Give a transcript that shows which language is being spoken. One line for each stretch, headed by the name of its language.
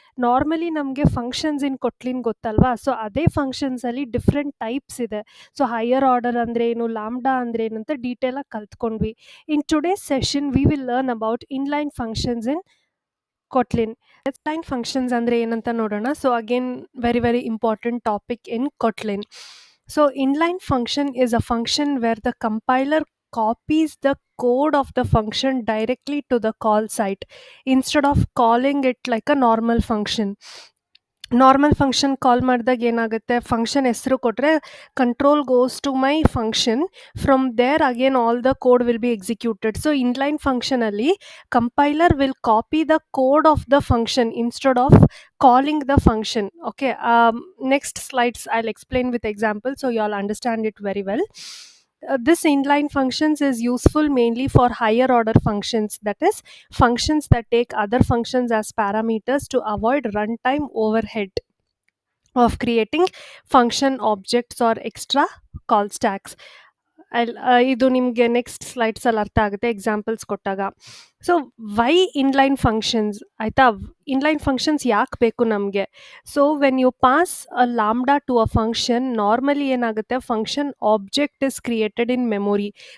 Kannada: Normally ನಮಗೆ functions ಇನ್ ಕೊಟ್ಲಿನ್ ಗೊತ್ತಲ್ವಾ? ಅದೇ ಫಂಕ್ಷನ್ಸಲ್ಲಿ ಡಿಫರೆಂಟ್ ಟೈಪ್ಸ್ ಇದೆ. ಹೈಯರ್ ಆರ್ಡರ್ ಅಂದ್ರೆ ಏನು, ಲ್ಯಾಂಬ್ಡಾ ಅಂದ್ರೆ ಏನು ಅಂತ ಡೀಟೇಲ್ ಆಗಿ ಕಲ್ತ್ಕೊಂಡ್ವಿ.
English: In today's session we will learn about inline functions in Kotlin.
Kannada: Line functions ಅಂದ್ರೆ ಏನಂತ ನೋಡೋಣ.
English: Again, very, very important topic in Kotlin. Inline function is a function where the compiler copies the code of the function directly to the call site instead of calling it like a normal function.
Kannada: Normal function call ಮಾಡಿದಾಗ ಏನಾಗುತ್ತೆ, function ಹೆಸರು ಕೊಟ್ಟರೆ
English: Control goes to my function. From there again all the code will be executed. Inline ಫಂಕ್ಷನಲ್ಲಿ compiler will copy the code of the function instead of calling the function. Okay, next slides I'll explain with example so you all understand it very well. This inline functions is useful mainly for higher order functions, that is functions that take other functions as parameters to avoid runtime overhead of creating function objects or extra call stacks.
Kannada: ಇದು ನಿಮಗೆ next ಸ್ಲೈಡ್ಸಲ್ಲಿ ಅರ್ಥ ಆಗುತ್ತೆ examples ಕೊಟ್ಟಾಗ.
English: why inline functions
Kannada: ಆಯಿತಾ? Inline functions ಯಾಕೆ ಬೇಕು ನಮಗೆ?
English: when you pass a lambda to a function,
Kannada: normally ಏನಾಗುತ್ತೆ,
English: Function object is created in memory.